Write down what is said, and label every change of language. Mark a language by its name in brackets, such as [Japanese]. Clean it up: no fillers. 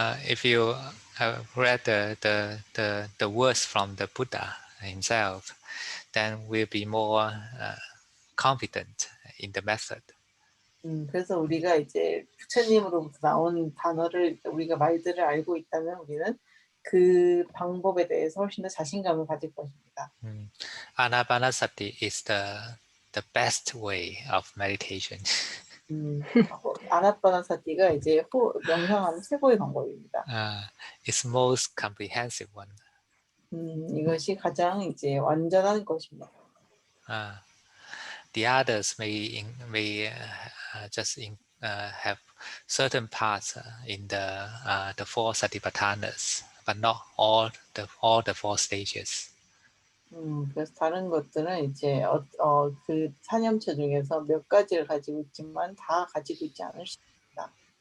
[English] if you read the words from the Buddha himself, then we'll be more confident in the method. [Korean] 그래서 우리가 이제 부처님으로부터 나온 단어를 우리가 말들을 알고 있다면 우리는 그 방법에 대해서 훨씬 더 자신감을 가질 것입니다. [English] Anapanasati is the best way of meditation. [Korean] 아나빠나사티가 이제 명상하는 최고의 방법입니다. [English] It's most comprehensive one. [Korean] 이것이 가장 이제 완전한 것입니다. [English] The others may just have certain parts in the four satipatthanas, but not all the four stages. [Korean] 그래서 다른 것들은 이제 그 사념처 중에서 몇 가지를 가지고 있지만 다 가지고 있지 않을 수 있습니다.